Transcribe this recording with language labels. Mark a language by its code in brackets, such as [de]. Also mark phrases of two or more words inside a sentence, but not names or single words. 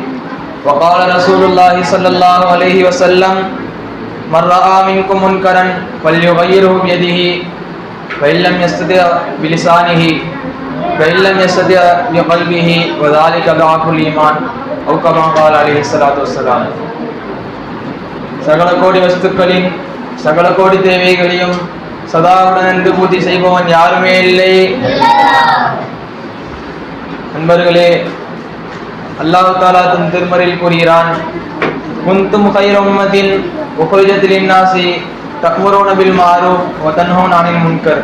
[ar] وقال رسول الله صلى الله عليه وسلم من رأى منكم منكرا فليغيره بيده فإن لم يستطع بلسانه فإن لم يستطع بقلبه وذلك ضعف الإيمان أو كما قال عليه الصلاة والسلام. [ta] சகல கோடி வஸ்துக்களின் சகல கோடி தேவைகளையும் சதாவுடன் பூர்த்தி செய்பவன் யாருமே இல்லை. நண்பர்களே, [ar] الله تعالى [ta] தன் திருமறையில் கூறுகிறான், [ar] كنتم خير أمة أخرجت للناس تأمرون بالمعروف وتنهون عن المنكر.